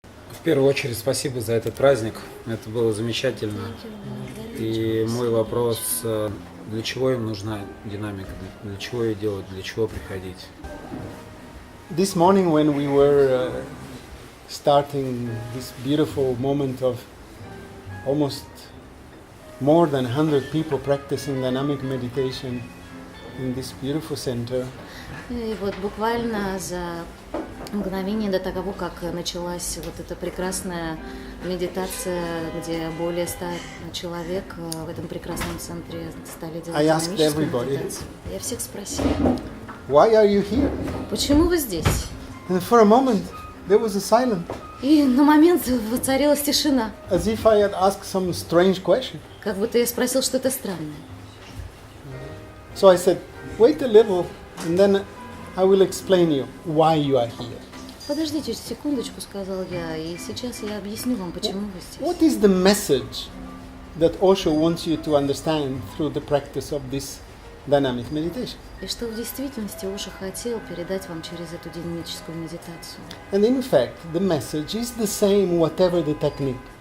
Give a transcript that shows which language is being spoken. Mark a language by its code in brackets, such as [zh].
[ru] В первую очередь, спасибо за этот праздник. Это было замечательно. И мой вопрос, для чего им нужна динамика? Для чего ее делать? Для чего приходить? [en] This morning when we were starting this beautiful moment of almost more than 100 people practicing dynamic meditation in this beautiful center, [ru] И вот буквально за мгновение до того, как началась вот эта прекрасная медитация, где более 100 человек в этом прекрасном центре стали делать [en] I asked [ru] динамическую [en] everybody. [ru] медитацию. Я всех спросила, [en] why are you here? [ru] почему вы здесь? [en] And for a moment there was a silence, [ru] И на момент воцарилась тишина, [en] as if I had asked some strange question. [ru] как будто я спросил что-то странное. [en] So I said, wait a little and then I will explain you why you are here. [ru] Подождите секундочку, сказал я, и сейчас я объясню вам, почему вы здесь. [en] What is the message that Osho wants you to understand through the practice of this dynamic meditation? [ru] И что в действительности Оша хотел передать вам через эту динамическую медитацию. [en] And in fact, the message is the same whatever the technique.